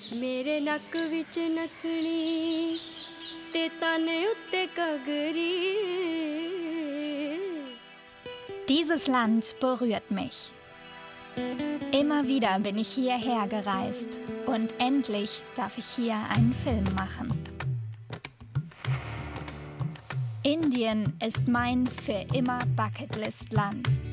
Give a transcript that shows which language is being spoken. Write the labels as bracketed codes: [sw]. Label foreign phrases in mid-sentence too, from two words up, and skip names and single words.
[pa] ਮੇਰੇ ਨੱਕ ਵਿਚ ਨਥਨੀ ਤੇ ਤਣੇ ਉੱਤੇ ਕਗਰੀ. [de] Dieses Land berührt mich. Immer wieder bin ich hierher gereist und endlich darf ich hier einen Film machen. Indien ist mein für immer Bucketlist-Land.